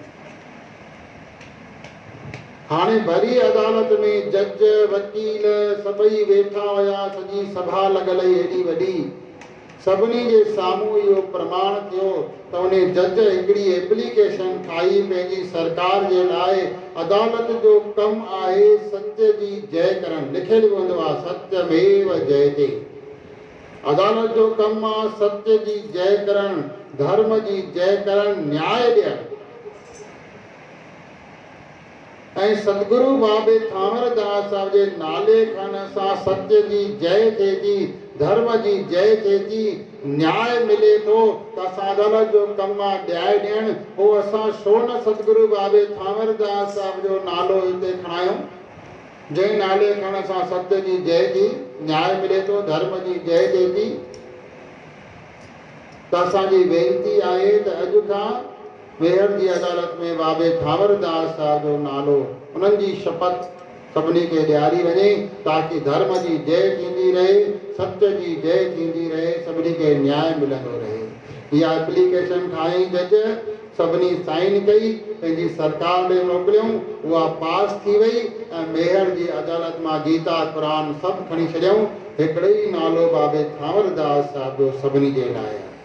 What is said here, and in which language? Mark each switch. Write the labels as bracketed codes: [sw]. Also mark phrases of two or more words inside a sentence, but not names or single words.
[sd] हाणे भरी अदालत में जज, वकील सभई वेठा हुया, सॼी सभा लॻल हुई एॾी वॾी। सभिनी जे साम्हूं इहो प्रमाण थियो त उन जज हिकिड़ी एप्लीकेशन ठाही पंहिंजी सरकार जे लाइ। अदालत जो कमु आहे सत्य जी जय करणु, लिखियलु हूंदो आहे [sa] सत्यमेव जयते। [sd] अदालत जो कमु आहे सत्य जी जय करणु, धर्म जी जय करणु, न्याय ॾियणु। ऐं सतगुरु बाबे थांवरदास साहिब जे नाले खणण सां सत्य जी जय थिए थी, धर्म जी जय थिए थी, न्याय मिले थो। त असां अदालत जो कमु आहे न्याय ॾियणु। पोइ असां छो न सतगुरु बाबे थांवरदास साहिब जो नालो हिते खणायूं, जंहिं नाले खणण सां सत्य जी जय थी, न्याय मिले थो, धर्म जी जय थिए थी। त असांजी वेनती आहे त अॼु खां वेहर जी अदालत में बाबे थांवरदास साहिब जो नालो, उन्हनि जी शपथ सभिनी खे ॾियारी वञे ताकि धर्म जी जय थींदी रहे, सत्य जी जय थींदी रहे, सभिनी खे न्याय मिलंदो रहे। इहा एप्लीकेशन ठाही जज, सभिनी साइन कई, पंहिंजी सरकार ॾे मोकिलियऊं, उहा पास थी वई ऐं मेहर जी अदालत मां गीता क़ुरान सभु खणी छॾियऊं। हिकिड़ो ई नालो बाबे थांवरदास साहिब जो सभिनी जे लाइ।